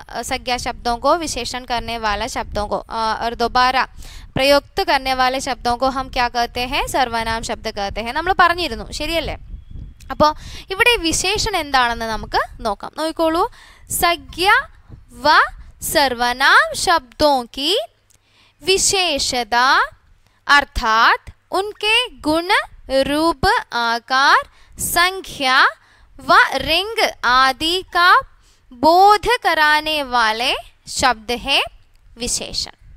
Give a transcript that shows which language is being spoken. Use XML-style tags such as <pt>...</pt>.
<hi>संज्ञा शब्दों को विशेषण करने वाला शब्दों को और दोबारा प्रयुक्त करने वाले शब्दों को हम क्या कहते हैं? സർവനാം शब्द कहते हैं.</hi> <ml>നമ്മൾ പറഞ്ഞിരുന്നു, ശരിയല്ലേ? അപ്പോൾ ഇവിടെ വിശേഷൺ എന്താണെന്ന് നമുക്ക് നോക്കാം. നോക്കിക്കോളൂ.</ml> <hi>संज्ञ व सर्वनाम शब्दों की विशेषता अर्थात उनके गुण, रूप, आकार, संख्या व रंग आदि का बोध कराने वाले शब्द है विशेषण.</hi>